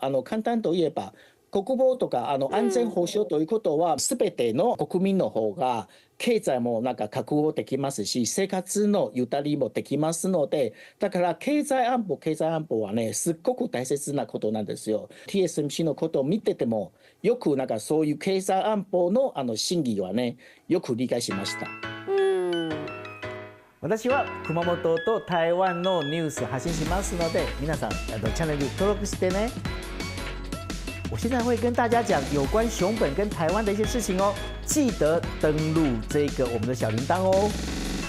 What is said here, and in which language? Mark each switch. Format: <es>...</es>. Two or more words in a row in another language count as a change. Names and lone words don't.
<ja>簡単といえば、国防とか安全保障ということは、すべての国民の方が経済もなんか確保できますし、生活のゆとりもできますので、だから経済安保はね、すっごく大切なことなんですよ。TSMC のことを見てても、よくなんかそういう経済安保の審議はね、よく理解しました。私は熊本と台湾のニュース発信しますので，皆さんチャンネル登録してね。</ja> <zh>我现在会跟大家讲有关熊本跟台湾的一些事情哦，记得登录这个我们的小铃铛哦。</zh>